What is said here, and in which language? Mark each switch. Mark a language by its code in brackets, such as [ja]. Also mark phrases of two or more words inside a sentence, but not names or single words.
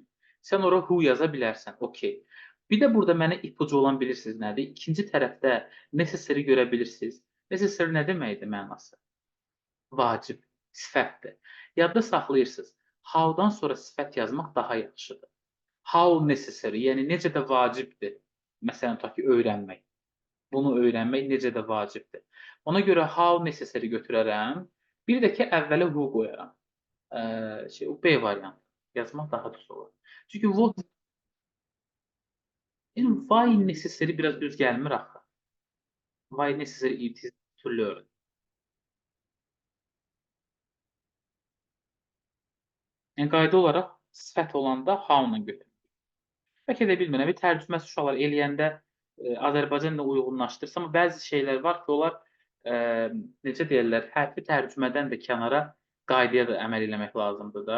[az] Sən ora who yaza bilərsən, okey. Bir də burada mənə ipucu olan bilirsiniz nədir? İkinci tərəfdə necessary görə bilirsiniz. Necessary nə deməkdir mənası? Vacib, sifətdir. Yadda saxlayırsınız. How-dan sonra sifət yazmaq daha yaxşıdır. [en] How necessary, [az] yəni necə də vacibdir. Məsələn, tutaq ki, öyrənmək. Bunu öyrənmək necə də vacibdir. Ona görə [en] how necessary [az] götürərəm. Bir də ki, əvvələ who qoyaram. B variantı. Yazmaq daha düz olur. Çünki what, yəni [en] why necessary [az] biraz düz gəlmir axı. [en] Why necessary it is to learn. [az] Yəni qayda olaraq sifət olanda how-la götürülür. Bəlkə də bilmirəm, tərcüməsi uşaqlar eləyəndə Azərbaycan dilində uyğunlaşdırsa, amma bəzi şeylər var ki, onlar necə deyərlər, hərfi tərcümədən də kənara qaydaya da əməl eləmək lazımdır da.